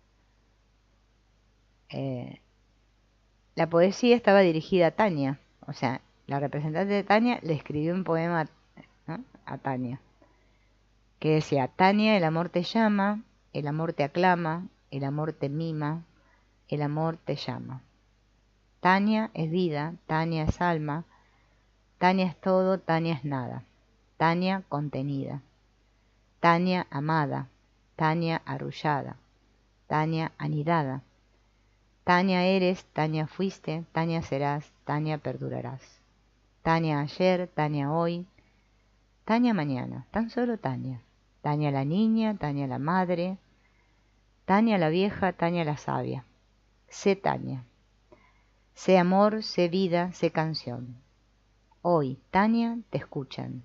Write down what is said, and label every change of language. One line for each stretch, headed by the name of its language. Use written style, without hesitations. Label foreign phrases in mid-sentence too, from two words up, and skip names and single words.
Spanish: La poesía estaba dirigida a Tania, o sea, la representante de Tania le escribió un poema, ¿no?, a Tania, que decía: Tania, el amor te llama, el amor te aclama, el amor te mima, el amor te llama. Tania es vida, Tania es alma, Tania es todo, Tania es nada, Tania contenida, Tania amada, Tania arrullada, Tania anidada. Tania eres, Tania fuiste, Tania serás, Tania perdurarás. Tania ayer, Tania hoy, Tania mañana, tan solo Tania. Tania la niña, Tania la madre, Tania la vieja, Tania la sabia. Sé Tania. Sé amor, sé vida, sé canción. Hoy, Tania, te escuchan.